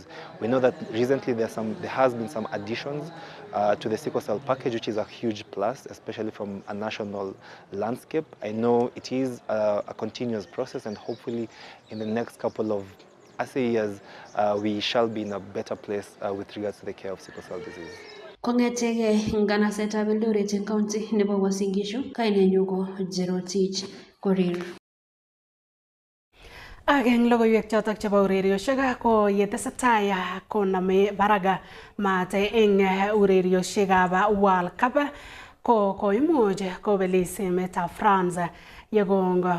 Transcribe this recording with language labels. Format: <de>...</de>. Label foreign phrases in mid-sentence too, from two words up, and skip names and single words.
<en>We know that recently there has been some additions to the sickle cell package, which is a huge plus, especially from a national landscape. I know it is a continuous process, and hopefully in the next couple of years, we shall be in a better place with regards to the care of sickle cell disease.</en> <kln>Kongetege nganasetab Eldoret eng county nebo Uasin Gishu, kainenyu ko Jerotich Korir. Ak eng logoiwek chotok chebo urerioshek ko yetesetai koname baraga maat eng urerioshekab World Cup ko koimuch kobelis emetab France yekongo</kln>